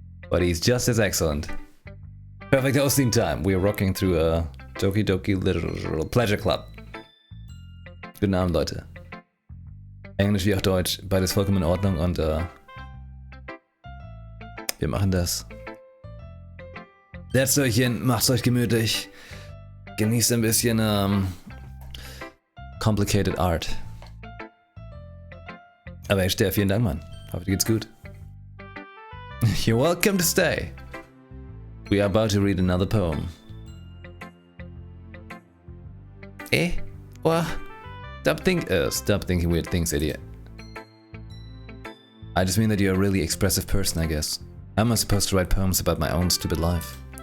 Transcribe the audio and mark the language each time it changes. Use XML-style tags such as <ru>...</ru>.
<en>But he's just as excellent. Perfect hosting time. We are rocking through a Doki Doki Literature Club.</en> <de>Guten Abend, Leute. Englisch wie auch Deutsch, beides vollkommen in Ordnung und wir machen das. Setzt euch hin, macht's euch gemütlich. Genießt ein bisschen</de> <en>complicated art.</en> <de>Aber echt, vielen Dank, Mann. Hoffe, dir geht's gut.</de> <en>You're welcome to stay. We are about to read another poem. Eh? What? Stop thinking weird things, idiot. I just mean that you're a really expressive person, I guess. How am I supposed to write poems about my own stupid life?</en>